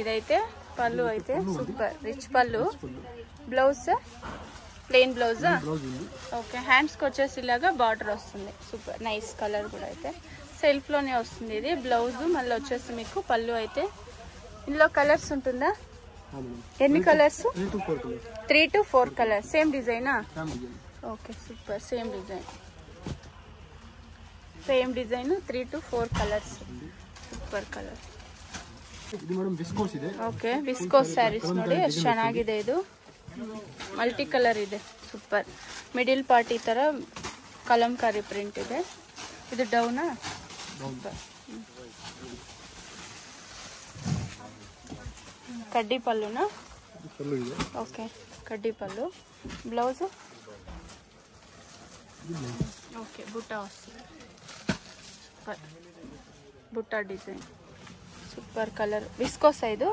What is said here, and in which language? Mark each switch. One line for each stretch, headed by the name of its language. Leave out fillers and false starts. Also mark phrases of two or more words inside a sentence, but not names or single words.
Telugu: ఇదైతే పళ్ళు అయితే
English: super rich
Telugu: పళ్ళు,
English: blouse plain blouse, okay hands
Telugu: కి వచ్చేసి ఇలాగా బార్డర్ వస్తుంది,
English: super nice colour
Telugu: కూడా అయితే సెల్ఫ్ లోనే వస్తుంది। ఇది బ్లౌజ్ మళ్ళీ వచ్చేసి మీకు పళ్ళు అయితే। ఇందులో కలర్స్ ఉంటుందా, ఎన్ని కలర్స్?
English: 3 to 4 colours, same design-a? okay super same design 3 to 4 colours, super colour.
Kannada: ಇದು ಮೇಡಂ ವಿಸ್ಕೋಸ್ ಇದೆ,
English: okay viscose sarees
Kannada: ನೋಡಿ ಎಷ್ಟು ಚೆನ್ನಾಗಿದೆ, ಇದು
English: multi colour
Kannada: ಇದೆ,
English: super middle part
Kannada: ಈ ತರ ಕಲಂಕಾರಿ ಪ್ರಿಂಟ್ ಇದೆ। ಇದು ಡೌನಾ, ಕಡ್ಡಿ ಪಲ್ಲುನಾ, ಓಕೆ ಕಡ್ಡಿ ಪಲ್ಲು,
English: blouse okay
Kannada: ಬುಟ್ಟ ಸೂಪರ್ ಬುಟ್ಟ ಡಿಸೈನ್,
English: super colour viscose
Kannada: ಇದು